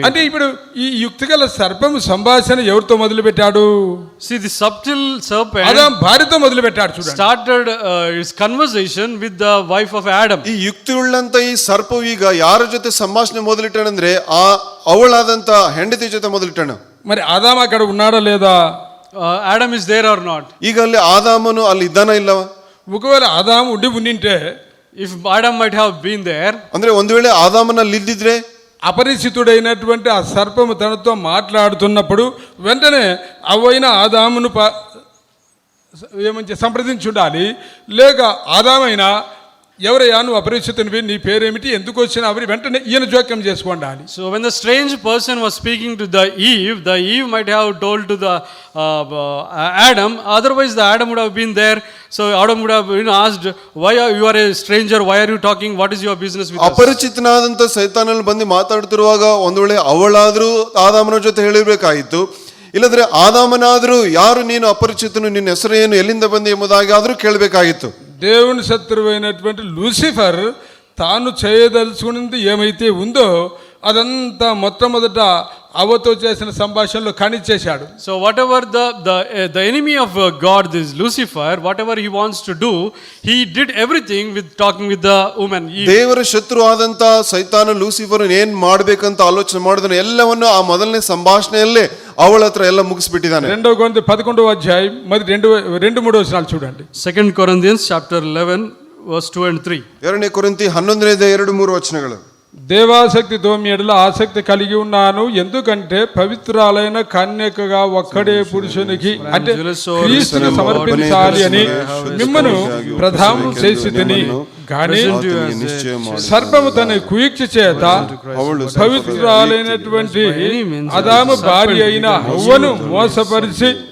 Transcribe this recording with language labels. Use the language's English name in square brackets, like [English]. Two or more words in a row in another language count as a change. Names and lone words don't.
[Telugu] అంటే ఇప్పుడు ఈ యుక్తిగల సర్పం సంభాషణ ఎవరితో మొదలు పెట్టాడు? [English] See, the subtle serpent [Telugu] ఆదాం భార్యతో మొదలు పెట్టాడు. చూడండి, [English] started his conversation with the wife of Adam. [Kannada] ಈ ಯುಕ್ತಿ ಉಳ್ಳಂತ ಈ ಸರ್ಪವು ಈಗ ಯಾರ ಜೊತೆ ಸಂಭಾಷಣೆ ಮೊದಲಿಟ್ಟಾನಂದ್ರೆ ಆ ಅವಳಾದಂತ ಹೆಂಡತಿ ಜೊತೆ ಮೊದಲಿಟ್ಟಾನ. [Telugu] మరి ఆదాం అక్కడ ఉన్నాడా లేదా? [English] Adam is there or not? [Kannada] ಈಗ ಅಲ್ಲಿ ಆದಾಮನು ಅಲ್ಲಿ ಇದ್ದಾನ ಇಲ್ಲವ? [Telugu] ఒకవేళ ఆదాం ఉండింటే, [English] If Adam might have been there, [Kannada] ಅಂದ್ರೆ ಒಂದು ವೇಳೆ ಆದಾಮನ ಅಲ್ಲಿ ಇದ್ದಿದ್ರೆ [Telugu] అపరిచితుడైనటువంటి ఆ సర్పము తనతో మాట్లాడుతున్నప్పుడు వెంటనే అవైన ఆదామును ఏమంటే సంప్రదించి ఉండాలి. లేక ఆదామైనా ఎవరయ్యా నువ్వు అపరిచితునివి, నీ పేరేమిటి, ఎందుకు వచ్చినావు, వెంటనే ఈయన జోక్యం చేసుకోండాలి. [English] so when the strange person was speaking to the Eve might have told to the Adam, otherwise the Adam would have been there. So Adam would have been asked, why you are a stranger, why are you talking, what is your business with us? [Kannada] ಅಪರಿಚಿತನಾದಂತ ಸೈತಾನನಲ್ಲಿ ಬಂದು ಮಾತಾಡ್ತಿರುವಾಗ ಒಂದು ವೇಳೆ ಅವಳಾದ್ರೂ ಆದಾಮನ ಜೊತೆ ಹೇಳಿರ್ಬೇಕಾಯಿತು. ಇಲ್ಲದ್ರೆ ಆದಾಮನಾದ್ರೂ ಯಾರು ನೀನು ಅಪರಿಚಿತನು, ನಿನ್ನ ಹೆಸರು ಏನು, ಎಲ್ಲಿಂದ ಬಂದಿ ಎಂಬುದಾಗಿ ಆದ್ರೂ ಕೇಳಬೇಕಾಗಿತ್ತು. [Telugu] దేవుని శత్రువైనటువంటి లూసిఫర్ తాను చేయదలుచుకున్నది ఏమైతే ఉందో అదంతా మొట్టమొదట అవ్వతో చేసిన సంభాషణలో కానిచ్చేశాడు. [English] So whatever the enemy of God, this Lucifer, whatever he wants to do, he did everything with talking with the woman Eve. [Kannada] ದೇವರ ಶತ್ರು ಆದಂತ ಸೈತಾನ ಲೂಸಿಫರ್ ಏನ್ ಮಾಡ್ಬೇಕಂತ ಆಲೋಚನೆ ಮಾಡಿದನು ಎಲ್ಲವನ್ನು ಆ ಮೊದಲನೇ ಸಂಭಾಷಣೆಯಲ್ಲೇ ಅವಳ ಹತ್ರ ಎಲ್ಲ ಮುಗಿಸ್ಬಿಟ್ಟಿದ್ದಾನೆ. [Telugu] 2 కొరింథీ 11వ అధ్యాయం మరి 2-3 వచనాలు చూడండి. [English] 2 Corinthians chapter 11 verse 2 and 3. [Kannada] 2 ಕೊರಿಂಥీ 11:2-3 వచనಗಳು. [Telugu] దేవాసక్తితో మీ ఎడల ఆసక్తి కలిగి ఉన్నాను, ఎందుకంటే పవిత్రాలైన కన్యకగా ఒక్కడే పురుషునికి అంటే క్రీస్తుని సమర్పించాలి అని మిమ్మను ప్రధానం చేసి తిని, కానీ సర్పము తన కుయుక్తి చేత పవిత్రాలైనటువంటి ఆదాము భార్య అయిన హవ్వను మోసపరిచి